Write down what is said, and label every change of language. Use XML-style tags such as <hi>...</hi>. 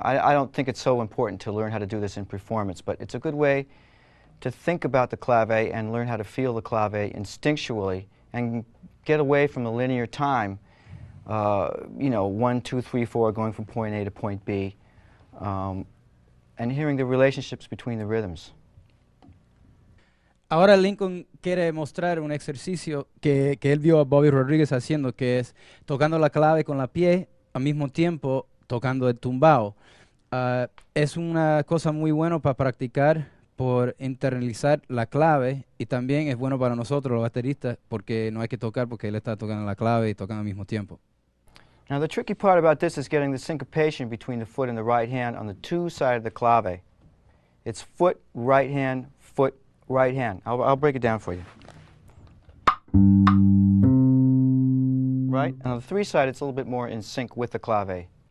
<en>I don't think it's so important to learn how to do this in performance, but it's a good way to think about the clave and learn how to feel the clave instinctually and get away from the linear time, you know, 1, 2, 3, 4, going from point A to point B, and hearing the relationships between the rhythms.</en> <es>Ahora Lincoln quiere mostrar un ejercicio que él vio a Bobby Rodríguez haciendo, que es tocando la clave con la pie, al mismo tiempo tocando el tumbao. Es una cosa muy buena para practicar, por internalizar la clave, y también es bueno para nosotros los bateristas porque no hay que tocar porque él está tocando la clave y tocando al mismo tiempo.</es> <en>Now the tricky part about this is getting the syncopation between the foot and the right hand on the two sides of the clave. It's foot, right hand, foot, right hand. I'll break it down for you. Right? And on the three side, it's a little bit more in sync with the clave.</en>